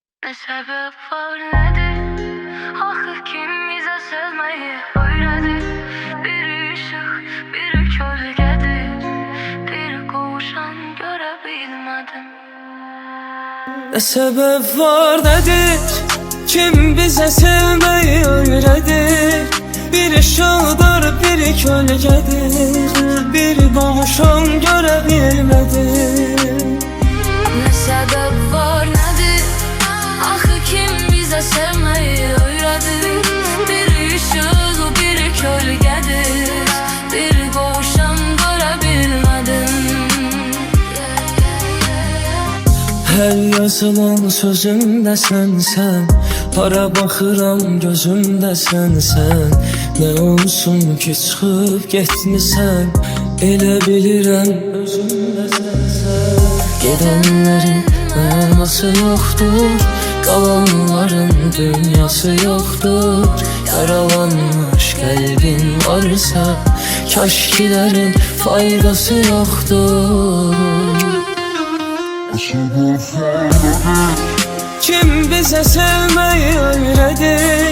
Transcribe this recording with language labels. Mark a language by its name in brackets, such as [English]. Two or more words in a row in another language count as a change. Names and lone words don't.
[Turkish] Ne sebep var nedir? [Azerbaijani] Axı kim bizə sevməyi öyrədir? Biri ışıq, biri kölgədir. Biri qovuşan görə bilmədim. [Turkish] Ne sebep var nedir? Kim bize sevmeyi öğretir? Biri ışıldır, biri kölgedir. Biri boğuşan görebilmedim. Ne sebep var nedir? [Azerbaijani] Axı kim bizə sevməyi öyrədir? Biri ışıq, biri kölgədir. Biri qovuşan görə bilmədim. Her yazılan sözümde sensen, para baxıram gözümde sensen. Ne olsun ki çıxıb getmisən, elə bilirəm özümdə sensen. [Turkish] Gedenlerin mənası yoktur, kalanların dünyası yoktur. Yaralanmış kalbin varsa, kaşkilerin faydası yoktur. Kim bize sevmeyi öğretir?